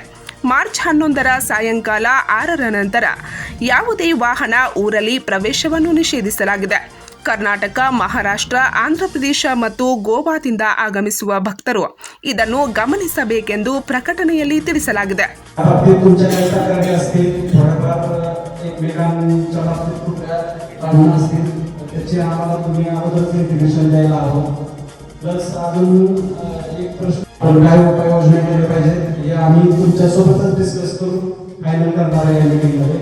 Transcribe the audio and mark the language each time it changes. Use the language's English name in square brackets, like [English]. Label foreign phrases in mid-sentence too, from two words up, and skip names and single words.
[Kannada] ಮಾರ್ಚ್ 11ರ ಸಾಯಂಕಾಲ 6ರ ನಂತರ ಯಾವುದೇ ವಾಹನ ಊರಲ್ಲಿ ಪ್ರವೇಶವನ್ನು ನಿಷೇಧಿಸಲಾಗಿದೆ. ಕರ್ನಾಟಕ, ಮಹಾರಾಷ್ಟ್ರ, ಆಂಧ್ರಪ್ರದೇಶ ಮತ್ತು ಗೋವಾದಿಂದ ಆಗಮಿಸುವ ಭಕ್ತರು ಇದನ್ನು ಗಮನಿಸಬೇಕೆಂದು ಪ್ರಕಟಣೆಯಲ್ಲಿ ತಿಳಿಸಲಾಗಿದೆ. [Marathi] काय उपाययोजना केल्या पाहिजे हे आम्ही तुमच्यासोबतच डिस्कस करून फायनल करणार आहे या मीटिंगमध्ये.